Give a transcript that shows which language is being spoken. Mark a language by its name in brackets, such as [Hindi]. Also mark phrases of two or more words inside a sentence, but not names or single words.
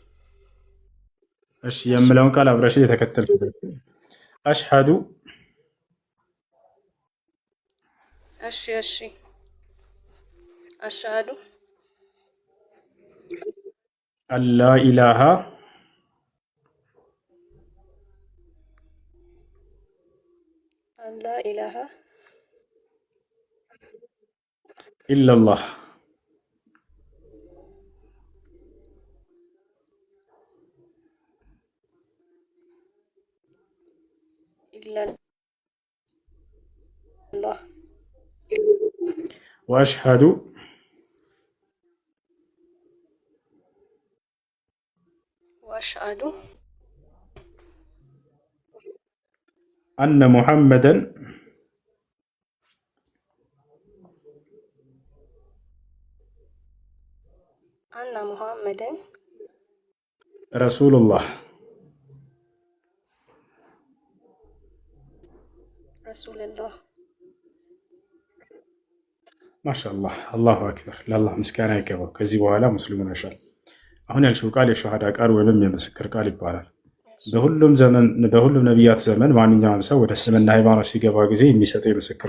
[Amharic] እሺ የምለውን ቃል አብረሽ እየተከተልሽ በይ። አሽሃዱ እሺ አሽሃዱ [Arabic] ألا إله أن لا إله ኢለላህ إلا الله ወአሽሀዱ وأشهد أن محمدا أن محمدا ረሱሉላህ رسول الله [Amharic] ማሻአላህ [Arabic] الله أكبر። [Amharic] ለአላህ ምስጋና ይገባው። ከዚህ በኋላ ሙስሊሙ ነሻል። አሁን ያልሽው ቃል የሸሃዳ ቃል ወይም የምስክር ቃል ይባላል። በሁሉም ዘመን በሁሉም ነቢያት ዘመን ማንኛውም ሰው ወደ እስልምና ሃይማኖት ሲገባ ጊዜ የሚሰጠው የምስክር